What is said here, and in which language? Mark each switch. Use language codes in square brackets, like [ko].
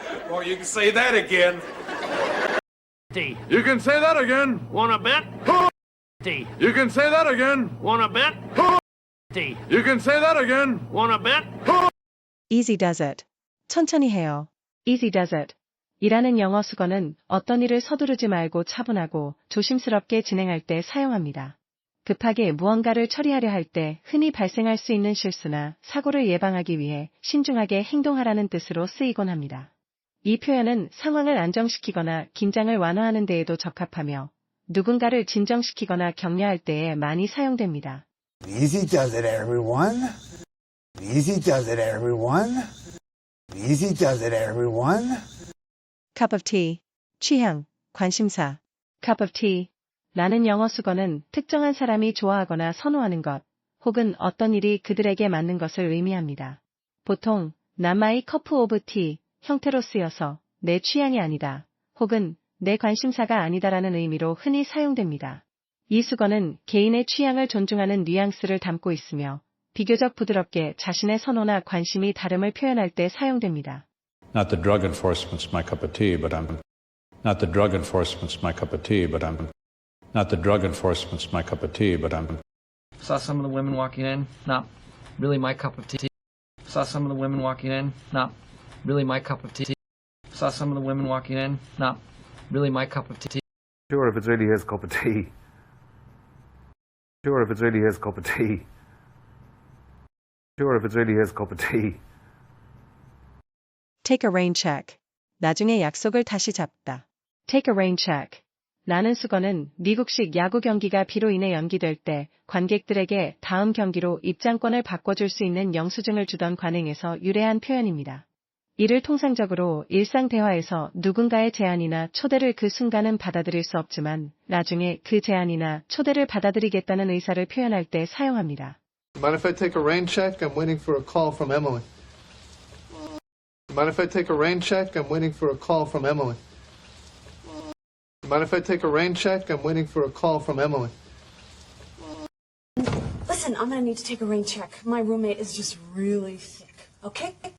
[en] Or you can say that again. D. You can say that again. Wanna bet? D. You can say that again. Wanna bet? D. You can say that again. Wanna bet? Easy does it. [ko] 천천히 해요. [en] Easy does it. [ko] 이라는 영어 수거는 어떤 일을 서두르지 말고 차분하고 조심스럽게 진행할 때 사용합니다. 급하게 무언가를 처리하려 할 때 흔히 발생할 수 있는 실수나 사고를 예방하기 위해 신중하게 행동하라는 뜻으로 쓰이곤 합니다. 이 표현은 상황을 안정시키거나 긴장을 완화하는 데에도 적합하며 누군가를 진정시키거나 격려할 때에 많이 사용됩니다. [en] Easy does it, everyone. Easy does it, everyone. Easy does it, everyone. cup of tea, [ko] 취향, 관심사. [en] cup of tea. [ko] 라는 영어 수거는 특정한 사람이 좋아하거나 선호하는 것, 혹은 어떤 일이 그들에게 맞는 것을 의미합니다. 보통, [en] not my cup of tea [ko] 형태로 쓰여서 내 취향이 아니다, 혹은 내 관심사가 아니다라는 의미로 흔히 사용됩니다. 이 수거는 개인의 취향을 존중하는 뉘앙스를 담고 있으며 비교적 부드럽게 자신의 선호나 관심이 다름을 표현할 때 사용됩니다. [en] Not the drug enforcement's my cup of tea, but I'm. Not the drug enforcement's my cup of tea, but I'm. Not the drug enforcement's my cup of tea, but I'm. Saw some of the women walking in, not really my cup of tea. Saw some of the women walking in, not really my cup of tea. Saw some of the women walking in, not really my cup of tea. Sure, if it's really his cup of tea. Sure, if it's really his cup of tea. Sure, if it's really his cup of tea. Take a rain check. [ko] 나중에 약속을 다시 잡다. [en] Take a rain check. [ko] 라는 수거는 미국식 야구 경기가 비로 인해 연기될 때 관객들에게 다음 경기로 입장권을 바꿔줄 수 있는 영수증을 주던 관행에서 유래한 표현입니다. 이를 통상적으로 일상 대화에서 누군가의 제안이나 초대를 그 순간은 받아들일 수 없지만 나중에 그 제안이나 초대를 받아들이겠다는 의사를 표현할 때 사용합니다. [en] Mind if I take a rain check? I'm waiting for a call from Emily. Mind if I take a rain check? I'm waiting for a call from Emily. Mind if I take a rain check? I'm waiting for a call from Emily. Listen, I'm gonna need to take a rain check. My roommate is just really sick, okay?